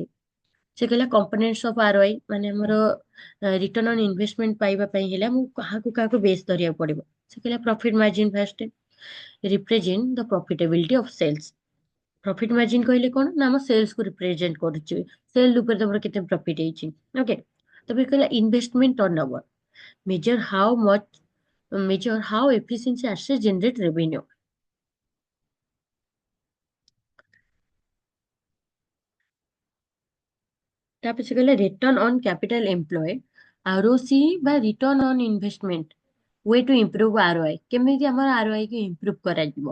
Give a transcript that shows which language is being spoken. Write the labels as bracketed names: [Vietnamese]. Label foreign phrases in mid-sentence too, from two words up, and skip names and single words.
[Odia] ସେ କହିଲା [English] components of ROI, [Odia] ମାନେ ଆମର [English] return on investment [Odia] ପାଇବା ପାଇଁ ହେଲେ ଆମକୁ କାହାକୁ କାହାକୁ ବେସ୍ ଧରିବାକୁ ପଡିବ। ସେ କହିଲା [English] profit margin first represent the profitability of sales. profit margin [Odia] କହିଲେ କଣ ନା ଆମ ସେଲ୍ସକୁ ରିପ୍ରେଜେଣ୍ଟ କରୁଛି, ସେଲ୍ ଉପରେ ତମର କେତେ ପ୍ରଫିଟ୍ ହେଇଛି। [English] ଓକେ, [Odia] ତାପରେ କହିଲା [English] investment turnover measure how efficiency assets generate revenue. [Odia] ତାପରେ ସେ କହିଲେ [English] return on capital employed, ROCE ବା return on investment, way to improve ROI, [Odia] କେମିତି ଆମର ଆରଓଆଇ କୁ ଇମ୍ପ୍ରୁଭ୍ କରାଯିବ।